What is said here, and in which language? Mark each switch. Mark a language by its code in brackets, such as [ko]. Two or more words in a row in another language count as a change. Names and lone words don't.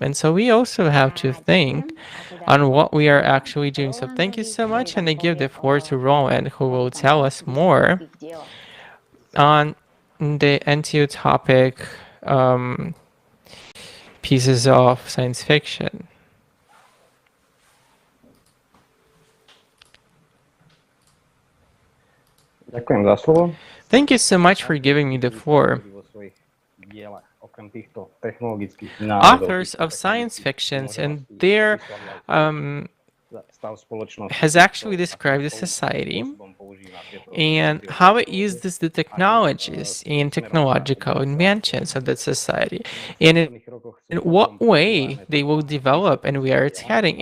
[en] And so we also have to think on what we are actually doing. So thank you so much. And I give the floor to Roland, who will tell us more on the NTU topic, pieces of science fiction. [sk] Ďakujem za slovo. [en] Thank you so much for giving me the floor. Authors of science fictions and their has actually described the society and how it uses the technologies and technological inventions of that society, and in what way they will develop and where it's heading.